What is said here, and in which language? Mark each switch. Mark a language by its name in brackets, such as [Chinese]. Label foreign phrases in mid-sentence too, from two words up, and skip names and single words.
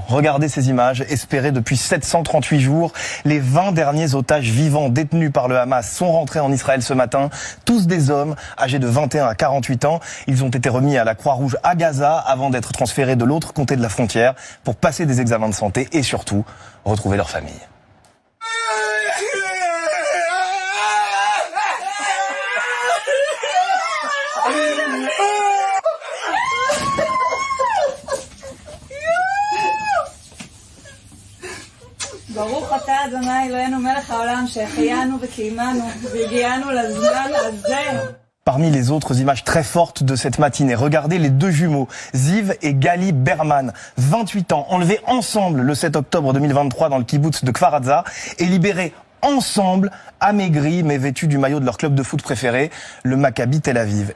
[French] Regardez ces images, espérées depuis 738 jours. Les 20 derniers otages vivants détenus par le Hamas sont rentrés en Israël ce matin. Tous des hommes âgés de 21 à 48 ans. Ils ont été remis à la Croix-Rouge à Gaza avant d'être transférés de l'autre côté de la frontière pour passer des examens de santé et surtout retrouver leur famille. [Hebrew] ברוך אתה אדוני אלוהינו מלך העולם שהחיינו וקיימנו והגיענו לזמן הזה. [French] Parmi les autres images très fortes de cette matinée, regardez les 2 jumeaux, Ziv et Gali Berman, 28 ans, enlevés ensemble le 7 octobre 2023 dans le kibboutz de Kfar Aza et libérés ensemble, amaigris mais vêtus du maillot de leur club de foot préféré, le Maccabi Tel Aviv.